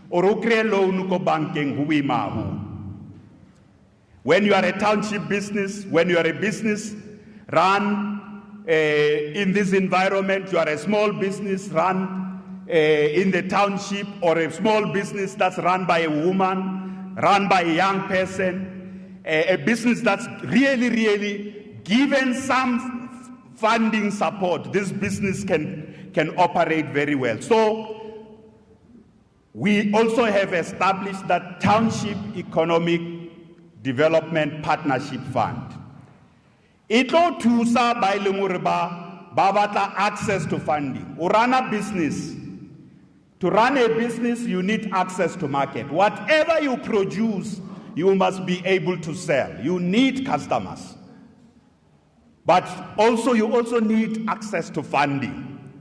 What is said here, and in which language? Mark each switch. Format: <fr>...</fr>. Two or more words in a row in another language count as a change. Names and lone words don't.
<en>When you are a township business, when you are a business run in this environment, you are a small business run in the township, or a small business that's run by a woman, run by a young person, a business that's really given some funding support, this business can operate very well. So we also have established that Township Economic Development Partnership Fund. It will</en> <st>thusa ba ileng hore ba batla</st> <en>access to funding. To run a business, you need access to market. Whatever you produce, you must be able to sell. You need customers. But you also need access to funding.</en>